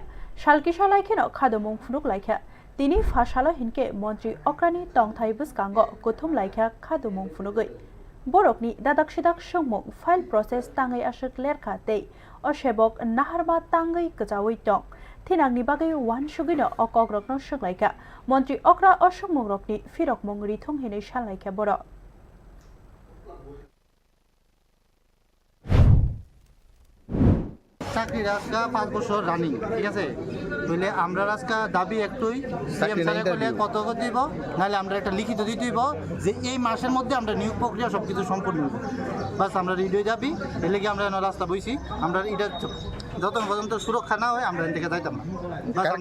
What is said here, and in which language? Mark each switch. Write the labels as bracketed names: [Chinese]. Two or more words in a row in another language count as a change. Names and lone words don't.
[Kok Borok] Shalki shalai kheno khadomung phunuk laikha. Tini phashalo hinke Montri Okrani tongthai buskango kuthum laikha khadomung phunugoi. Borokni dadak sidak songmung [English] file process [Kok Borok] tangai ashuk lerkha tei o shebok naharma tangai kajawi tong. Thinangni bagai wan sugino o kogrokno suglaika. Montri Okra o songmungrokni firok mung rithong hinai shalaika boro. [Bangla] চাকরি রাজকা 5 বছর রানিং ঠিক আছে তাহলে আমরা রাজকা দাবি একটুই সিএম স্যারে কইলে কত দিব নালে আমরা একটা লিখিত দিতে দিব যে এই মাসের মধ্যে আমরা নিয়োগ প্রক্রিয়া সবকিছু সম্পূর্ণ করব বাস আমরা রেডি হয়ে যাবি এর লাগি আমরা রাস্তা বইছি আমরা এটা যত পর্যন্ত সুরক্ষা না হয় আমরা এখান থেকে যাইতাম না বাস আমরা রেডি